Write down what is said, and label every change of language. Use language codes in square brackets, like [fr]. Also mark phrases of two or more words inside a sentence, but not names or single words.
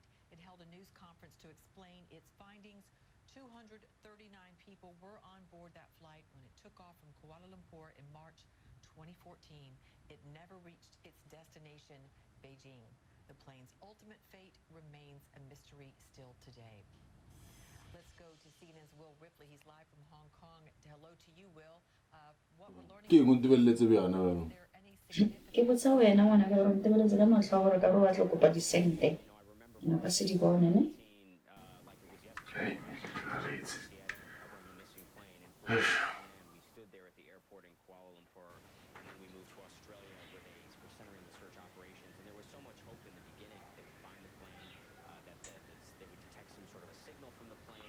[en] It held a news conference to explain its findings. 239 people were on board that flight when it took off from Kuala Lumpur in March 2014. It never reached its destination, Beijing. The plane's ultimate fate remains a mystery still today. Let's go to CNN's Will Ripley. He's live from Hong Kong. Hello to you, Will. What we're learning [tn] Ke eng o ntebeletse bjana [en] is there any significant [tn] Ke botsa wena ngwana ka gore ntebeletse ka matlho gore ka bo batla go kopa disente ka se di bone ne [en] Hey, Alex. We stood there at the airport in Kuala Lumpur, and then we moved to Australia with we're centering the search operations. And there was so much hope in the beginning that they would find the plane, that they would detect some sort of a signal from the plane.